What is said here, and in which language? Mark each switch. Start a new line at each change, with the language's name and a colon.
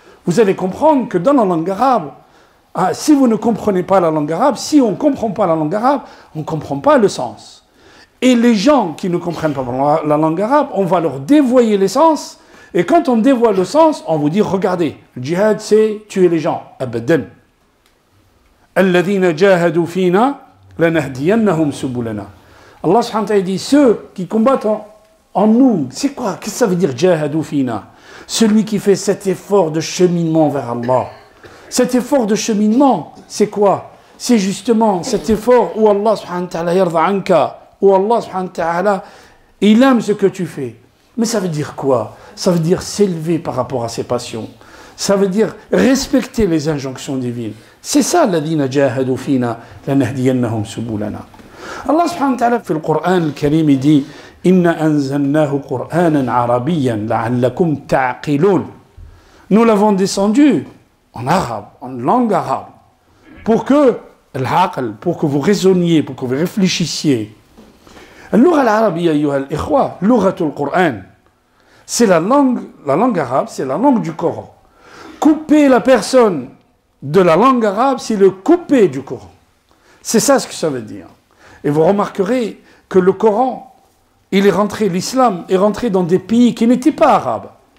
French: Vous allez comprendre que dans la langue arabe, si vous ne comprenez pas la langue arabe, si on ne comprend pas la langue arabe, on ne comprend pas le sens. Et les gens qui ne comprennent pas la langue arabe, on va leur dévoyer les sens, et quand on dévoile le sens, on vous dit, regardez, le djihad c'est tuer les gens, abadan.
Arabic: الذين جاهدوا فينا لنهدينهم سبلنا.
French: Allah subhanahu wa ta'ala dit ceux qui combattent en nous, c'est quoi? Qu'est-ce que ça veut dire
Arabic: jahadu fina?
French: Celui qui fait cet effort de cheminement vers Allah. Cet effort de cheminement, c'est quoi? C'est justement cet effort où Allah subhanahu wa ta'ala
Arabic: yarda anka,
French: où Allah subhanahu wa ta'ala il aime ce que tu fais. Mais ça veut dire quoi? Ça veut dire s'élever par rapport à ses passions. Ça veut dire respecter les injonctions divines. C'est ça
Arabic: الذين جاهدوا فينا لنهدينهم سبلنا. Allah subhanahu wa ta'ala في القرآن الكريم
French: dit
Arabic: إنا أنزلناه قرآنا عربيا لعلكم تعقلون.
French: Nous l'avons descendu en arabe, en langue arabe, pour que vous raisonniez, pour que vous réfléchissiez.
Arabic: اللغة العربية أيها الإخوة لغة القرآن.
French: C'est la langue arabe, c'est la langue du Coran. Couper la personne de la langue arabe, c'est le couper du Coran. C'est ça ce que ça veut dire. Et vous remarquerez que le Coran, l'islam est rentré dans des pays qui n'étaient pas arabes.